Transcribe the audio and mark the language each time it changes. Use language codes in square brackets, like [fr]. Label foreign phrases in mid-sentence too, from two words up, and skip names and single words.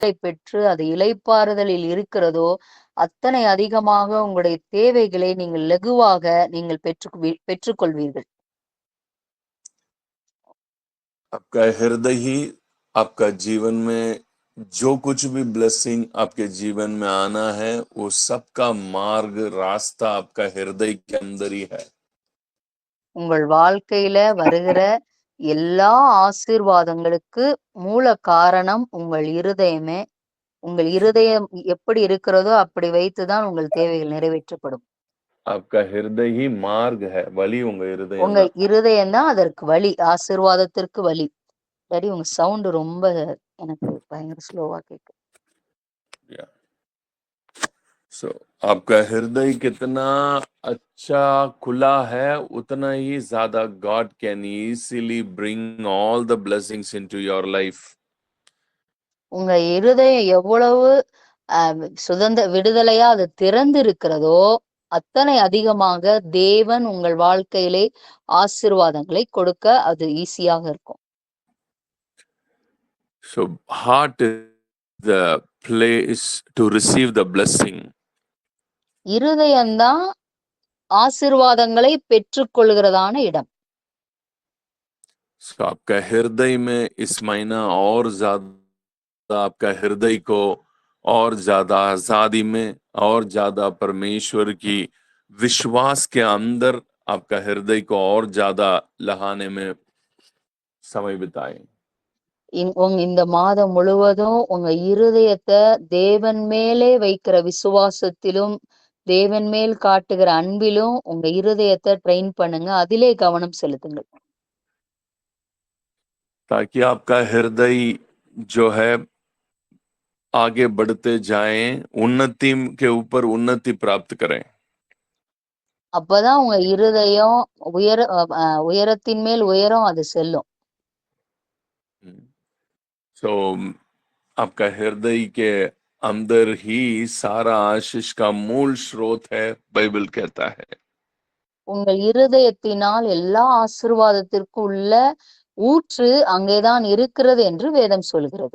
[ta] பெற்று அது இளைப்பாறுதலில் இருக்கிறதோ, அத்தனை அதிகமாக உங்களுடைய தேவைகளை நீங்கள் லகுவாக நீங்கள் பெற்றுக்கொள்வீர்கள். [hi] आपका हृदय ही आपका जीवन में जो कुछ भी ब्लेसिंग आपके जीवन में आना है, वो सबका मार्ग रास्ता आपका हृदय के अंदर ही है. [ta] உங்கள் வாழ்க்கையில வருகிற எல்லா ஆசீர்வாதங்களுக்கு மூல காரணம் உங்கள் இருதயமே. உங்கள் இருதயம் எப்படி இருக்கிறதோ அப்படி வைத்துதான் உங்கள் தேவைகள் நிறைவேற்றப்படும். [hi] आपका हृदय ही मार्ग है, [ta] வழி உங்க இருதயம் உங்க தான். இருதயம் தான் அதற்கு வழி, ஆசீர்வாதத்திற்கு வழி. டாடி உங்க சவுண்ட் ரொம்ப எனக்கு பயங்கர ஸ்லோவா கேக்குது. [en] Yeah. So, [hi] आपका हृदय कितना अच्छा खुला है, उतना ही ज्यादा [en] God can easily bring all the blessings into your life. [ta] உங்க இருதயம் எவ்வளவு விடுதலையா அது திறந்து இருக்கிறதோ, அத்தனை அதிகமாக தேவன் உங்கள் வாழ்க்கையிலே ஆசீர்வாதங்களை கொடுக்க அது ஈஸியாக இருக்கும். [en] So, heart is the place to receive the blessing. [ta] இருதயம்தான் ஆசீர்வாதங்களை பெற்றுக்கொள்கிறதான இடம். [en] So, [hi] आपका हृदय में इस महीना और ज्यादा आपका हृदय को और ज्यादा आजादी में और ज्यादा परमेश्वर की विश्वास के अंदर आपका हृदय को और ज्यादा लहाने में समय बिताएं. [ta] இந்த மாதம் முழுவதும் உங்க இருதயத்தை தேவன் மேலே வைக்கிற விசுவாசத்திலும் தேவன் மேல் காட்டுகிற அன்பிலும் உங்க இருதயத்தை ட்ரெயின் பண்ணுங்க, அதிலே கவனம் செலுத்துங்கள். [hi] ताकि आपका हृदय जो है आगे बढ़ते जाएं, उन्नति के ऊपर उन्नति प्राप्त करें. [ta] அப்பதான் உங்க இருதயம் உயரத்தின் மேல் உயரம் அது செல்லும். [en] So, [hi] आपका हृदय के अंदर ही सारा आशीष का मूल स्रोत है, बाइबल कहता है. [ta] உங்கள் இருதயத்தினால் எல்லா ஆசீர்வாதத்திற்கும் உள்ள ஊற்று அங்கேதான் இருக்கிறது என்று வேதம் சொல்கிறது.